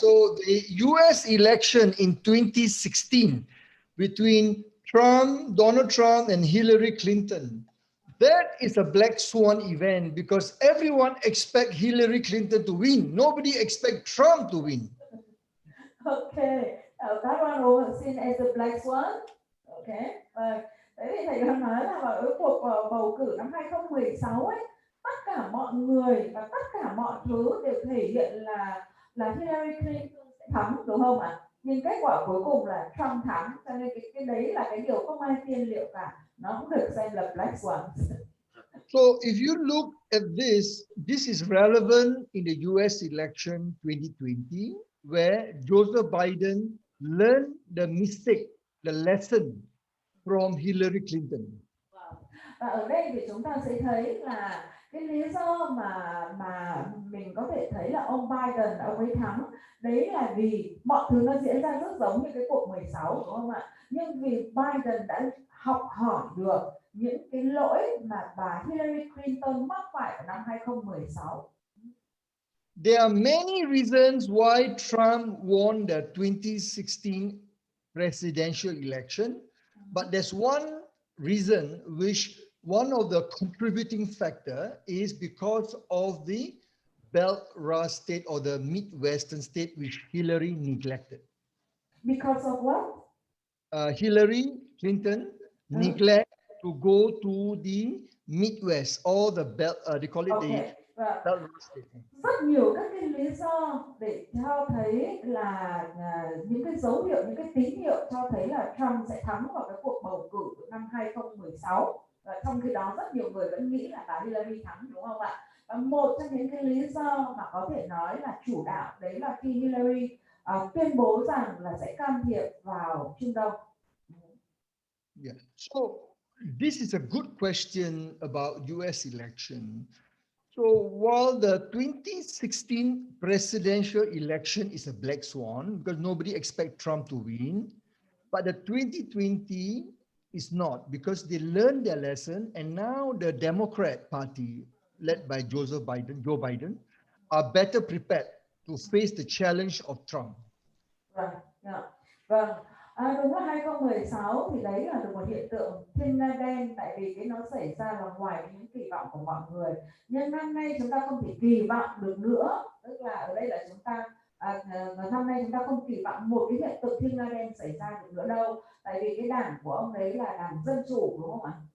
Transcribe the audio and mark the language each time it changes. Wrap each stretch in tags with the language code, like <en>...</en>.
<en>So the US election in 2016 between Donald Trump and Hillary Clinton, that is a black swan event because everyone expect Hillary Clinton to win. Nobody expect Trump to win. Okay, that one was seen as a black swan.</en> <vi>Okay, tại vì thầy đang nói là ở cuộc bầu cử năm 2016 ấy, tất cả mọi người và tất cả mọi thứ đều thể hiện là Hillary Clinton sẽ thắng, đúng không ạ? Nhưng kết quả cuối cùng là Trump thắng, cho nên cái đấy là cái điều không ai tiên liệu cả, nó cũng được xem là black swan.</vi> <en>So if you look at this is relevant in the US election 2020, where Joseph Biden learned the mistake, the lesson from Hillary Clinton.</en> <vi>Và ở đây thì chúng ta sẽ thấy là cái lý do mà mình có thể thấy là ông Biden ông ấy thắng, đấy là vì mọi thứ nó diễn ra rất giống như cái cuộc 16, đúng không ạ? Nhưng vì Biden đã học hỏi được những cái lỗi mà bà Hillary Clinton mắc phải vào năm 2016.</vi> <en>There are many reasons why Trump won the 2016 presidential election, but there's one reason which one of the contributing factor is because of the Belt Rust state or the Midwestern state which Hillary neglected. Because of what? Hillary Clinton neglect to go to the Midwest or the belt, they call it the Belt Rust state.</en> <vi>Rất nhiều các cái lý do để cho thấy là những cái dấu hiệu, những cái tín hiệu cho thấy là Trump sẽ thắng vào cái cuộc bầu cử năm 2016. Và trong khi đó rất nhiều người vẫn nghĩ là bà Hillary thắng, đúng không ạ? Và một trong những cái lý do mà có thể nói là chủ đạo đấy là khi Hillary tuyên bố rằng là sẽ can thiệp vào Trung Đông.</vi> <en>Yeah. So this is a good question about US election. So while the 2016 presidential election is a black swan because nobody expect Trump to win, but the 2020 is not because they learned their lesson and now the Democrat Party led by Joe Biden are better prepared to face the challenge of Trump. Right. Yeah.</en> <vi>Vâng. Đúng là 2016 thì đấy là một hiện tượng thiên nga đen, tại vì cái nó xảy ra là ngoài những kỳ vọng của mọi người. Nhưng năm nay chúng ta không thể kỳ vọng được nữa, tức là ở đây là chúng ta năm nay chúng ta không kỳ vọng một cái hiện tượng thiên nga đen xảy ra được nữa đâu, tại vì cái đảng của ông đấy là đảng Dân Chủ, đúng không ạ?</vi>